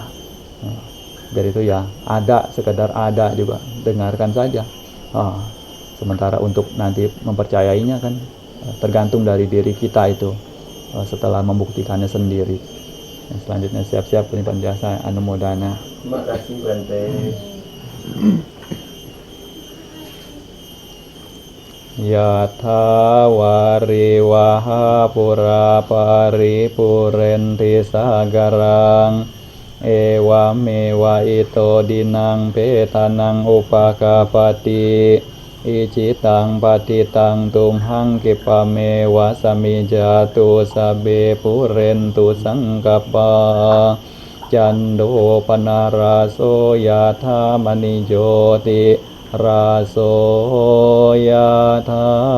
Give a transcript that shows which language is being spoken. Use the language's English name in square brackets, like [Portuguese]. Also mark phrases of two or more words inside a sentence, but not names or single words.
[Indonesian] Dari itu ya ada, sekedar ada juga, dengarkan saja. Sementara untuk nanti mempercayainya kan tergantung dari diri kita itu setelah membuktikannya sendiri. Yang selanjutnya siap-siap penimpan jasa anumodana. Terima kasih Bante. [Pali] Yatha wariwaha pura paripurenti sagarang ewa mewa ito dinang petanang upakapati icitang patitang tumhang kipamewa samijatu sabe purentu sangkapa Jando panaraso yatha manijoti raso yatha